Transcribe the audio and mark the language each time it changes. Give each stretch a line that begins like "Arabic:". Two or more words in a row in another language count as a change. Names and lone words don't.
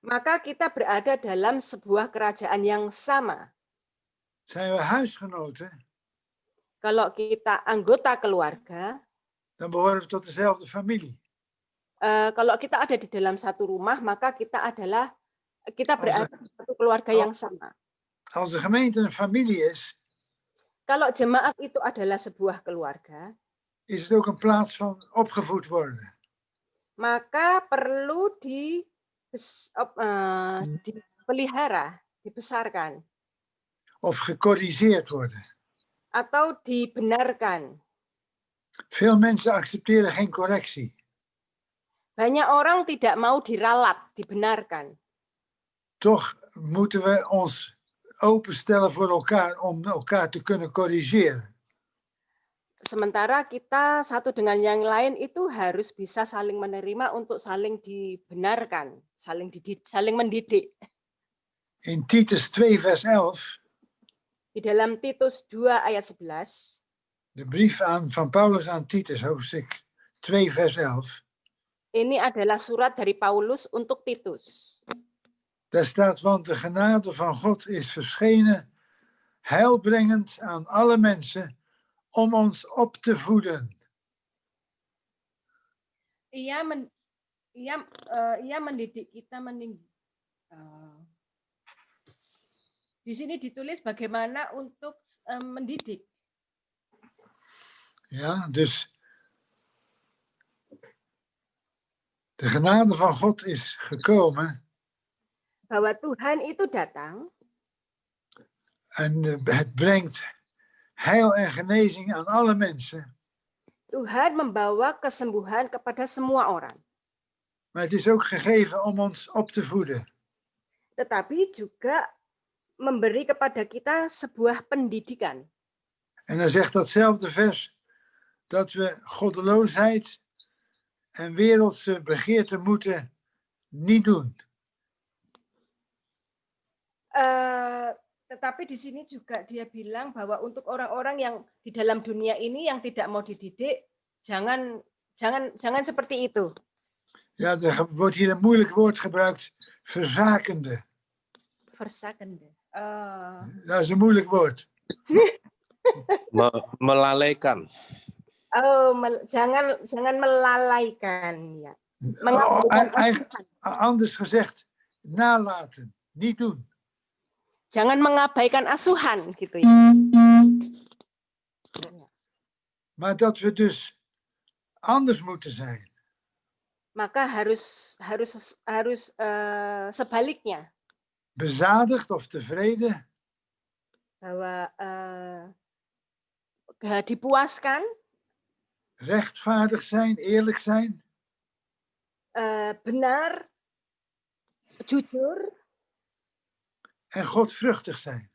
Indonesian: maka kita berada dalam sebuah kerajaan yang sama.
Dutch: Zijn we huisgenoten,
Indonesian: Kalau kita anggota keluarga,
Dutch: dan behoren we tot dezelfde familie.
Indonesian: kalau kita ada di dalam satu rumah, maka kita berada di satu keluarga yang sama.
Dutch: Als de gemeente een familie is,
Indonesian: Kalau jemaat itu adalah sebuah keluarga,
Dutch: is het ook een plaats van opgevoed worden.
Indonesian: maka perlu dipelihara, dibesarkan,
Dutch: Of gecorrigeerd worden.
Indonesian: atau dibenarkan.
Dutch: Veel mensen accepteren geen correctie.
Indonesian: Banyak orang tidak mau diralat, dibenarkan.
Dutch: Toch moeten we ons openstellen voor elkaar om elkaar te kunnen corrigeren.
Indonesian: Sementara kita satu dengan yang lain itu harus bisa saling menerima untuk saling dibenarkan, saling mendidik.
Dutch: In Titus 2 vers 11,
Indonesian: Di dalam Titus 2 ayat 11,
Dutch: de brief van Paulus aan Titus, hoofdstuk 2 vers 11.
Indonesian: ini adalah surat dari Paulus untuk Titus.
Dutch: Daar staat, want de genade van God is verschenen, heilbrengend aan alle mensen, om ons op te voeden.
Indonesian: Ia mendidik kita di sini ditulis bagaimana untuk mendidik.
Dutch: Ja, dus de genade van God is gekomen
Indonesian: Bahwa Tuhan itu datang
Dutch: en het brengt heil en genezing aan alle mensen.
Indonesian: Tuhan membawa kesembuhan kepada semua orang.
Dutch: Maar het is ook gegeven om ons op te voeden.
Indonesian: Tetapi juga memberi kepada kita sebuah pendidikan.
Dutch: En dan zegt datzelfde vers dat we goddeloosheid en wereldse begeerten moeten niet doen.
Indonesian: Tetapi di sini juga dia bilang bahwa untuk orang-orang yang di dalam dunia ini yang tidak mau dididik, jangan seperti itu.
Dutch: Ja, er wordt hier een moeilijk woord gebruikt, verzakende. Verzakende. Dat is een moeilijk woord.
Indonesian: Melalaikan. Jangan melalaikan, ya.
Dutch: Anders gezegd, nalaten, niet doen.
Indonesian: Jangan mengabaikan asuhan, gitu ya.
Dutch: Maar dat we dus anders moeten zijn.
Indonesian: Maka harus sebaliknya.
Dutch: Bezadigd of tevreden.
Indonesian: Bahwa dipuaskan.
Dutch: Rechtvaardig zijn, eerlijk zijn.
Indonesian: Benar, jujur.
Dutch: En godvruchtig zijn.